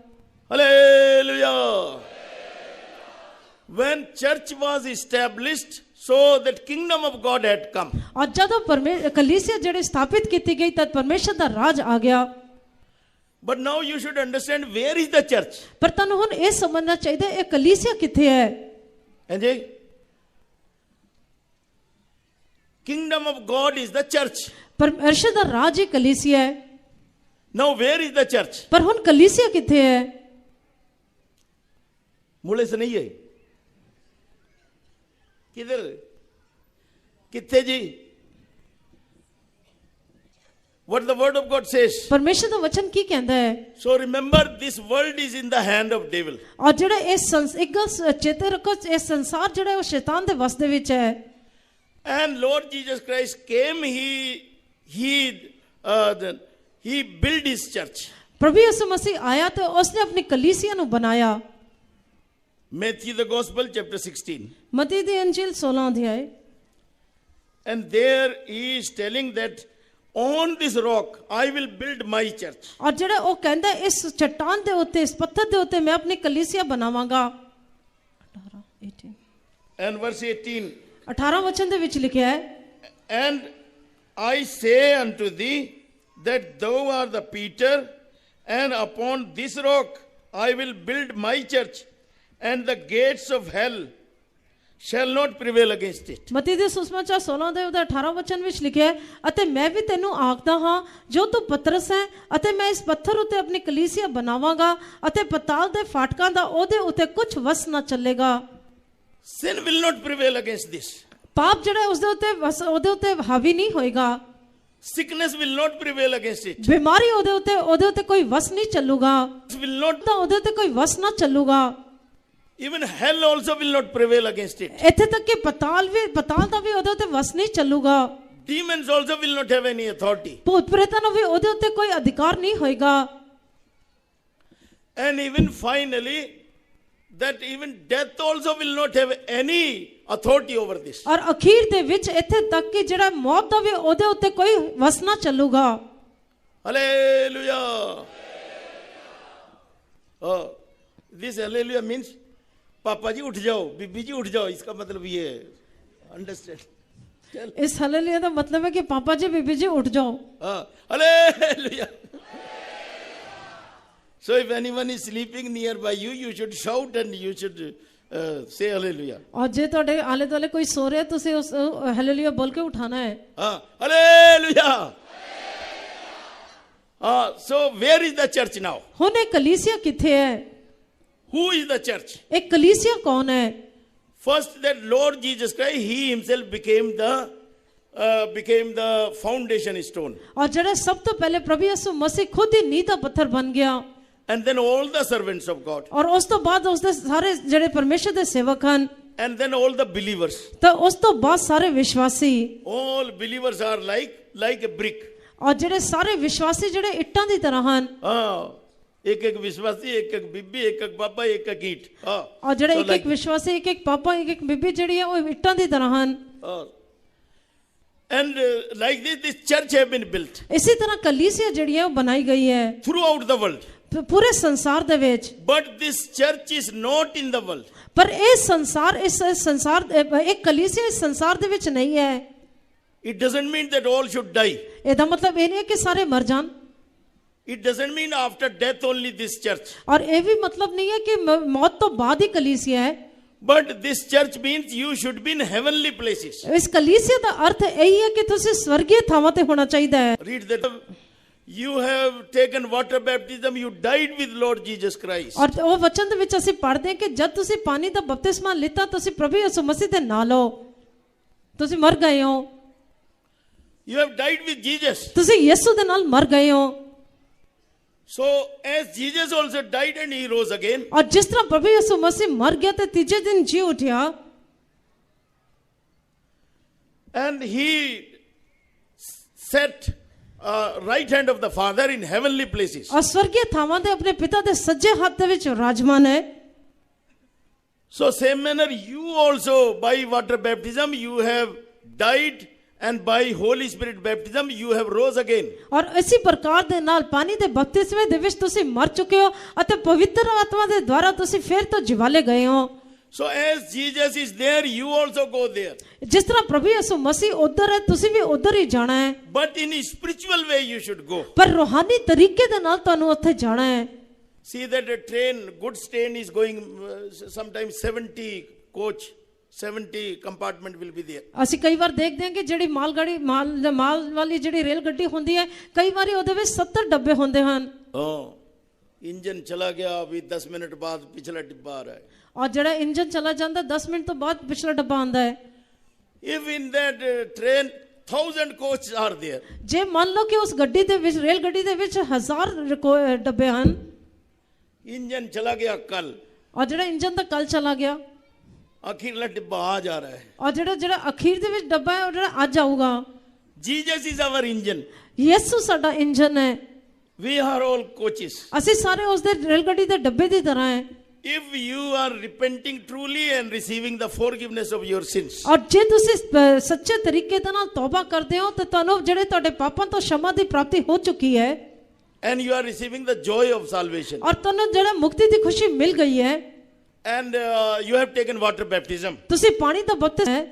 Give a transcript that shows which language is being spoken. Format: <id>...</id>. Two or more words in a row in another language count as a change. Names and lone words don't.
<en>Hallelujah. When church was established, so that kingdom of God had come.</en> <hi>और जब कलीसिया जड़े स्थापित की गई तब परमेश्वर का राज आ गया।</hi> <en>But now you should understand where is the church.</en> <pa>ਪਰ ਤਨੂ ਹੁਣ ਯੇ ਸਮਝਣਾ ਚਾਹੀਏ ਯੇ ਕਲੀਸਿਯਾ ਕਿੱਥੇ ਹੈ।</pa> <en>जी kingdom of God is the church.</en> <hi>परमेश्वर का राज ही कलीसिया है।</hi> <en>Now where is the church?</en> <pa>ਪਰ ਹੁਣ ਕਲੀਸਿਯਾ ਕਿੱਥੇ ਹੈ?</pa> <hi>मूले से नहीं है, किधर किथे जी?</hi> <en>What the word of God says.</en> <hi>परमेश्वर का वचन की कहता है?</hi> <en>So remember, this world is in the hand of devil.</en> <pa>ਔਰ ਜਿਹੜਾ ਇਸ ਇੱਕ ਗੱਲ ਚੇਤੇ ਰੱਖੋ, ਇਸ ਸੰਸਾਰ ਜਿਹੜਾ ਵੋ ਸ਼ੈਤਾਨ ਦੇ ਵੱਸ ਦੇ ਵਿੱਚ ਹੈ।</pa> <en>And Lord Jesus Christ came, he built his church.</en> <hi>प्रभु यीशु मसीह आया तो उसने अपनी कलीसिया नु बनाया।</hi> <en>Matthew the Gospel chapter 16.</en> <pa>ਮੱਤੀ ਦੀ ਅੰਜੀਲ 16 ਅਧਿਆਇ।</pa> <en>And there he is telling that on this rock I will build my church.</en> <pa>ਔਰ ਜਿਹੜਾ ਵੋ ਕਹਿੰਦਾ ਹੈ ਇਸ ਚੱਟਾਨ ਦੇ ਉੱਤੇ, ਇਸ ਪੱਥਰ ਦੇ ਉੱਤੇ ਮੈਂ ਅਪਣੀ ਕਲੀਸਿਯਾ ਬਣਾਵਾਂਗਾ।</pa> <en>18 And verse 18.</en> <pa>18 ਵਚਨ ਦੇ ਵਿੱਚ ਲਿਖਾ ਹੈ,</pa> <en>And I say unto thee that thou art the Peter, and upon this rock I will build my church, and the gates of hell shall not prevail against it.</en> <pa>ਮੱਤੀ ਦੇ ਸੁਸਮਾਚਾਰ 16 ਦੇ 18 ਵਚਨ ਵਿੱਚ ਲਿਖਿਆ ਹੈ, ਅਤੇ ਮੈਂ ਵੀ ਤੈਨੂੰ ਆਖਦਾ ਹਾਂ ਜੋ ਤੂੰ ਪਤਰਸ ਹੈ ਅਤੇ ਮੈਂ ਇਸ ਪੱਥਰ ਉੱਤੇ ਆਪਣੀ ਕਲੀਸਿਆ ਬਣਾਵਾਂਗਾ ਅਤੇ ਪਤਾਲ ਦੇ ਫਾਟਕਾਂ ਦਾ ਉਹਦੇ ਉੱਤੇ ਕੁਝ ਵਸ ਨਾ ਚੱਲੇਗਾ।</pa> <en>Sin will not prevail against this.</en> <pa>ਪਾਪ ਜਿਹੜਾ ਉਸ ਦੇ ਉੱਤੇ ਉਹਦੇ ਉੱਤੇ ਹਾਵੀ ਨਹੀਂ ਹੋਏਗਾ।</pa> <en>Sickness will not prevail against it.</en> <pa>ਬਿਮਾਰੀ ਉਹਦੇ ਉੱਤੇ ਕੋਈ ਵਸ ਨਹੀਂ ਚੱਲੂਗਾ।</pa> <en>Will not.</en> <pa>ਤਾਂ ਉਹਦੇ ਉੱਤੇ ਕੋਈ ਵਸ ਨਾ ਚੱਲੂਗਾ।</pa> <en>Even hell also will not prevail against it.</en> <pa>ਇੱਥੇ ਤੱਕ ਕਿ ਪਤਾਲ ਦਾ ਵੀ ਉਹਦੇ ਉੱਤੇ ਵਸ ਨਹੀਂ ਚੱਲੂਗਾ।</pa> <en>Demons also will not have any authority.</en> <pa>ਭੂਤ ਪ੍ਰੇਤਾਂ ਨੂੰ ਵੀ ਉਹਦੇ ਉੱਤੇ ਕੋਈ ਅਧਿਕਾਰ ਨਹੀਂ ਹੋਏਗਾ।</pa> <en>And even finally, that even death also will not have any authority over this.</en> <pa>ਔਰ ਅਖੀਰ ਦੇ ਵਿੱਚ ਇੱਥੇ ਤੱਕ ਕਿ ਜਿਹੜਾ ਮੌਤ ਦਾ ਵੀ ਉਹਦੇ ਉੱਤੇ ਕੋਈ ਵਸ ਨਾ ਚੱਲੂਗਾ।</pa> <en>Hallelujah. Oh, this hallelujah means</en> <hi>पापा जी उठ जाओ, बीबी जी उठ जाओ, इसका मतलब ये है।</hi> <en>Understand?</en> <hi>इस हालेलुया का मतलब है कि पापा जी बीबी जी उठ जाओ।</hi> <en>Hallelujah. So if anyone is sleeping nearby you, you should shout and you should say hallelujah.</en> <pa>ਔਰ ਜੇ ਤੁਹਾਡੇ ਆਲੇ ਦੁਆਲੇ ਕੋਈ ਸੋ ਰਿਹਾ ਤੁਸੀਂ ਉਸ ਹਾਲੇਲੂਇਆ ਬੋਲ ਕੇ ਉਠਾਣਾ ਹੈ।</pa> <en>Hallelujah. So where is the church now?</en> <pa>ਹੁਣ ਇਹ ਕਲੀਸਿया ਕਿੱਥੇ ਹੈ?</pa> <en>Who is the church?</en> <pa>ਇਹ ਕਲੀਸਿया ਕੌਣ ਹੈ?</pa> <en>First, that Lord Jesus Christ, He Himself became the foundation stone.</en> <pa>और ਜਿਹੜਾ ਸਭ ਤੋਂ ਪਹਿਲੇ ਪ੍ਰਭੂ ਯਿਸੂ ਮਸੀਹ ਖੁਦ ਹੀ ਨੀਂਹ ਦਾ ਪੱਥਰ ਬਣ ਗਿਆ।</pa> <en>And then all the servants of God.</en> <pa>और ਉਸ ਤੋਂ ਬਾਅਦ ਉਸ ਦੇ ਸਾਰੇ ਜਿਹੜੇ ਪਰਮੇਸ਼ਰ ਦੇ ਸੇਵਕ ਹਨ।</pa> <en>And then all the believers.</en> <pa>ਤਾਂ ਉਸ ਤੋਂ ਬਾਅਦ ਸਾਰੇ ਵਿਸ਼ਵਾਸੀ।</pa> <en>All believers are like a brick.</en> <pa>और ਜਿਹੜੇ ਸਾਰੇ ਵਿਸ਼ਵਾਸੀ ਜਿਹੜੇ ਇੱਟਾਂ ਦੀ ਤਰ੍ਹਾਂ ਹਨ।</pa> <hi>एक एक विश्वासी, एक एक बीबी, एक एक पापा, एक एक ईंट।</hi> <pa>और ਜਿਹੜੇ ਇੱਕ ਇੱਕ ਵਿਸ਼ਵਾਸੀ, ਇੱਕ ਇੱਕ ਪਾਪਾ, ਇੱਕ ਇੱਕ ਬੀਬੀ ਜਿਹੜੀ ਹੈ ਉਹ ਇੱਟਾਂ ਦੀ ਤਰ੍ਹਾਂ ਹਨ।</pa> <en>And like this church have been built.</en> <pa>ਇਸੇ ਤਰ੍ਹਾਂ ਕਲੀਸਿया ਜਿਹੜੀ ਹੈ ਉਹ ਬਣਾਈ ਗਈ ਹੈ।</pa> <en>Throughout the world.</en> <pa>ਪੂਰੇ ਸੰਸਾਰ ਦੇ ਵਿੱਚ।</pa> <en>But this church is not in the world.</en> <pa>ਪਰ ਇਹ ਸੰਸਾਰ ਇੱਕ ਕਲੀਸਿया ਇਸ ਸੰਸਾਰ ਦੇ ਵਿੱਚ ਨਹੀਂ ਹੈ।</pa> <en>It doesn't mean that all should die.</en> <pa>ਇਹਦਾ ਮਤਲਬ ਇਹ ਨਹੀਂ ਹੈ ਕਿ ਸਾਰੇ ਮਰ ਜਾਣ।</pa> <en>It doesn't mean after death only this church.</en> <hi>और ये भी मतलब नहीं है कि मौत तो बाद ही कलीसिया है।</hi> <en>But this church means you should be in heavenly places.</en> <hi>इस कलीसिया का अर्थ यही है कि तुझे स्वर्गीय थावां ते होना चाहिए है।</hi> <en>Read that. You have taken water baptism. You died with Lord Jesus Christ.</en> <pa>ਔਰ ਵੋ ਵਚਨ ਦੇ ਵਿੱਚ ਅਸੀਂ ਪੜ੍ਹਦੇ ਹਾਂ ਕਿ ਜਦ ਤੁਸੀਂ ਪਾਣੀ ਦਾ ਬਪਤਿਸਮਾ ਲਿੱਤਾ ਤੁਸੀਂ ਪ੍ਰਭੂ ਯਿਸੂ ਮਸੀਹ ਦੇ ਨਾਲ ਹੋ। ਤੁਸੀਂ ਮਰ ਗਏ ਹੋ।</pa> <en>You have died with Jesus.</en> <pa>ਤੁਸੀਂ ਯਿਸੂ ਦੇ ਨਾਲ ਮਰ ਗਏ ਹੋ।</pa> <en>So as Jesus also died and He rose again.</en> <hi>और जिस तरह प्रभु यीशु मसीह मर गया तो तीसरे दिन जी उठा।</hi> <en>And He sat right hand of the Father in heavenly places.</en> <pa>ਔਰ ਸਵਰਗੀ ਥਾਵਾਂ ਦੇ ਅਪਣੇ ਪਿਤਾ ਦੇ ਸੱਜੇ ਹੱਥ ਦੇ ਵਿੱਚ ਰਾਜਮਾਨ ਹੈ।</pa> <en>So same manner you also by water baptism you have died. And by Holy Spirit baptism you have rose again.</en> <pa>ਔਰ ਇਸੀ ਪ੍ਰਕਾਰ ਦੇ ਨਾਲ ਪਾਣੀ ਦੇ ਬਪਤਿਸਮੇ ਦੇ ਵਿੱਚ ਤੁਸੀਂ ਮਰ ਚੁੱਕੇ ਹੋ ਅਤੇ ਪਵਿੱਤਰ ਆਤਮਾ ਦੇ ਦੁਆਰਾ ਤੁਸੀਂ ਫਿਰ ਤੋਂ ਜਿਵਾਲੇ ਗਏ ਹੋ।</pa> <en>So as Jesus is there you also go there.</en> <hi>जिस तरह प्रभु यीशु मसीह उधर है तुसी भी उधर ही जाना है।</hi> <en>But in a spiritual way you should go.</en> <pa>ਪਰ ਰੂਹਾਨੀ ਤਰੀਕੇ ਦੇ ਨਾਲ ਤੁਹਾਨੂੰ ਉੱਥੇ ਜਾਣਾ ਹੈ।</pa> <en>See that a train, goods train is going sometimes 70 coach. 70 compartment will be there.</en> <pa>ਅਸੀਂ ਕਈ ਵਾਰ ਦੇਖਦੇ ਹਾਂ ਕਿ ਜਿਹੜੀ ਮਾਲ ਵਾਲੀ ਜਿਹੜੀ ਰੇਲ ਗੱਡੀ ਹੁੰਦੀ ਹੈ ਕਈ ਵਾਰੀ ਉਹਦੇ ਵਿੱਚ 70 ਡੱਬੇ ਹੁੰਦੇ ਹਨ।</pa> <hi>इंजन चला गया अभी 10 मिनट बाद पिछला डिब्बा आ रहा है।</hi> <pa>और ਜਿਹੜਾ ਇੰਜਨ ਚਲਾ ਜਾਂਦਾ 10 ਮਿੰਟ ਤੋਂ ਬਾਅਦ ਪਿਛਲਾ ਡੱਬਾ ਆਉਂਦਾ ਹੈ।</pa> <en>If in that train 1000 coaches are there.</en> <pa>ਜੇ ਮੰਨ ਲਓ ਕਿ ਉਸ ਗੱਡੀ ਦੇ ਵਿੱਚ ਰੇਲ ਗੱਡੀ ਦੇ ਵਿੱਚ 1000 ਡੱਬੇ ਹਨ।</pa> <hi>इंजन चला गया कल।</hi> <pa>और ਜਿਹੜਾ ਇੰਜਨ ਦਾ ਕੱਲ ਚਲਾ ਗਿਆ।</pa> <hi>अखीरला डिब्बा आज आ रहा है।</hi> <pa>और ਜਿਹੜਾ ਅਖੀਰ ਦੇ ਵਿੱਚ ਡੱਬਾ ਹੈ ਉਹ ਜਿਹੜਾ ਅੱਜ ਆਊਗਾ।</pa> <en>Jesus is our engine.</en> <pa>ਯਿਸੂ ਸਾਡਾ ਇੰਜਨ ਹੈ।</pa> <en>We are all coaches.</en> <pa>ਅਸੀਂ ਸਾਰੇ ਉਸ ਦੇ ਰੇਲ ਗੱਡੀ ਦੇ ਡੱਬੇ ਦੀ ਤਰ੍ਹਾਂ ਹੈ।</pa> <en>If you are repenting truly and receiving the forgiveness of your sins.</en> <pa>और ਜੇ ਤੁਸੀਂ ਸੱਚੇ ਤਰੀਕੇ ਦੇ ਨਾਲ ਤੌਬਾ ਕਰਦੇ ਹੋ ਤਾਂ ਤੁਹਾਨੂੰ ਜਿਹੜੇ ਤੁਹਾਡੇ ਪਾਪਾਂ ਤੋਂ क्षमा ਦੀ ਪ੍ਰਾਪਤੀ ਹੋ ਚੁੱਕੀ ਹੈ।</pa> <en>And you are receiving the joy of salvation.</en> <pa>और ਤੁਹਾਨੂੰ ਜਿਹੜਾ ਮੁਕਤੀ ਦੀ ਖੁਸ਼ੀ ਮਿਲ ਗਈ ਹੈ।</pa> <en>And you have taken water baptism.</en> <pa>ਤੁਸੀਂ ਪਾਣੀ ਦਾ ਬਪਤਿਸਮਾ ਹੈ।</pa>